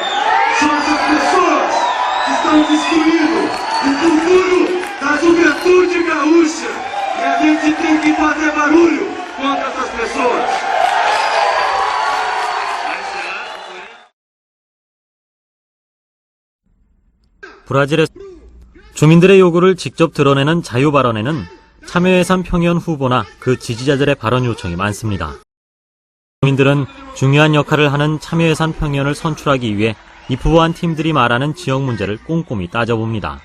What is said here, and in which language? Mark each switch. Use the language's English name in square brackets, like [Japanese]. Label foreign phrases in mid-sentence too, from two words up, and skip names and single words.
[Portuguese] São essas pessoas que estão destruindo o futuro da juventude gaúcha. E a gente tem que fazer barulho contra essas pessoas. [Korean] 브라질의 주민들의 요구를 직접 드러내는 자유 발언에는 참여예산 평의원 후보나 그 지지자들의 발언 요청이 많습니다. 주민들은 중요한 역할을 하는 참여예산 평의원을 선출하기 위해 입후보한 팀들이 말하는 지역 문제를 꼼꼼히 따져봅니다.